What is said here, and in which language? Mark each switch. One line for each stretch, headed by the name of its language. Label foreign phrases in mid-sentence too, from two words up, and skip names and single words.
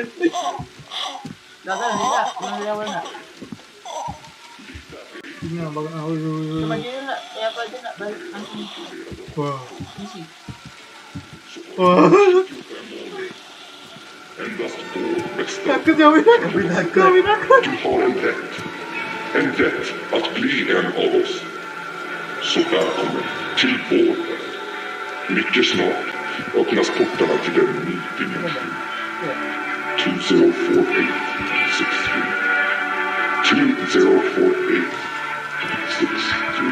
Indonesian: Enggak, mana dia mana? Ini abang Cuma dia nak, apa aja nak balik langsung Wah. isi. Wah. Takut jauhin aku.
Swedish: Du har en rätt att bli en av oss. Så välkommen till vår värld. Mycket snart öppnas portarna till en ny dimension. 204863.